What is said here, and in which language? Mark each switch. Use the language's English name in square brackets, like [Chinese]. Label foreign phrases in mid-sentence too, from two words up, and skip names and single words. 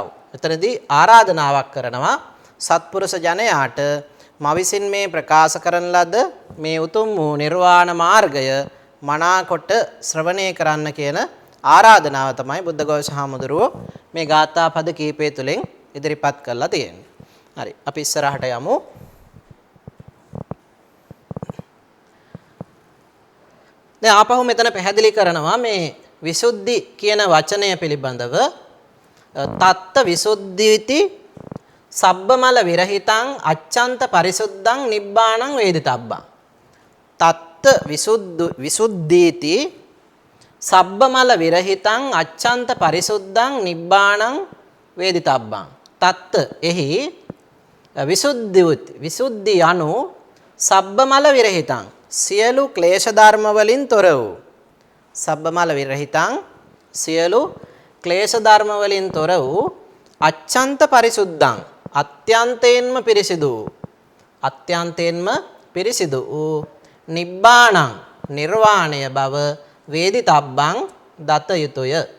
[Sinhala] එතනදී ආරාධනාවක් කරනවා සත්පුරුෂ ජනයාට මා විසින් මේ ප්‍රකාශ කරන ලද මේ උතුම් වූ නිර්වාණ මාර්ගය මනාකොට ශ්‍රවණය කරන්න කියන ආරාධනාව තමයි බුද්ධඝෝෂ හාමුදුරුවෝ මේ ගාථා පද කීපය තුලින් ඉදිරිපත් කරලා තියෙන්නේ. හරි අපි ඉස්සරහට යමු. දැන් ආපහු මෙතන පැහැදිලි කරනවා මේ විසුද්ධි කියන වචනය පිළිබඳව [Pali] තත්ත විසුද්ධීති සබ්බමල විරහිතං අච්ඡන්ත පරිසුද්ධං නිබ්බාණං වේදිතබ්බං. තත්ත විසුද්ධීති සබ්බමල විරහිතං අච්ඡන්ත පරිසුද්ධං නිබ්බාණං වේදිතබ්බං. [Sinhala] තත්ත එහි විසුද්ධි යනු [Pali] සබ්බමල විරහිතං [Sinhala] සියලු ක්ලේශ ධර්ම වලින් තොර වූ [Pali] සබ්බමල විරහිතං [Sinhala] සියලු ක්ලේශ ධර්ම වලින් තොර වූ [Pali] අච්ඡන්ත පරිසුද්ධං [Sinhala] අත්‍යන්තයෙන්ම පිරිසිදු වූ නිබ්බාණං නිර්වාණය බව වේදිතබ්බං දත යුතුය.